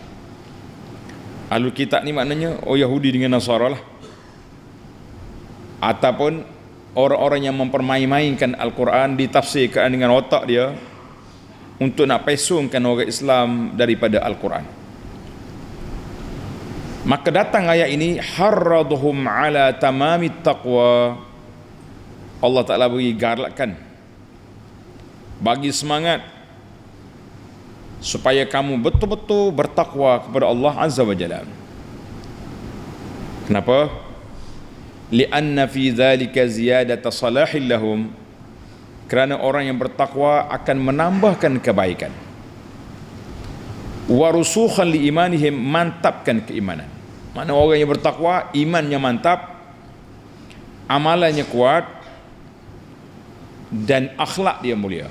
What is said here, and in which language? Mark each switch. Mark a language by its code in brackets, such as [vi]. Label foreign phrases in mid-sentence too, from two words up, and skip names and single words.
[ar] أهل الكتاب [ms] ni maknanya Yahudi dengan Nasara lah, ataupun orang-orang yang mempermain-mainkan Al-Quran, ditafsirkan dengan otak dia untuk nak pesongkan orang Islam daripada Al-Quran. Maka datang ayat ini, [ar] حرضهم على تمام التقوى. [ms] Allah Ta'ala beri galakan, bagi semangat supaya kamu betul-betul bertakwa kepada Allah [ar] عز وجل. [ms] Kenapa? [ar] لأن في ذلك زيادة صلاح لهم. [ms] Kerana orang yang bertakwa akan menambahkan kebaikan. [ar] ورسوخا لإيمانهم, [ms] mantapkan keimanan. Mana orang yang bertakwa, imannya mantap, amalannya kuat, dan akhlak dia mulia.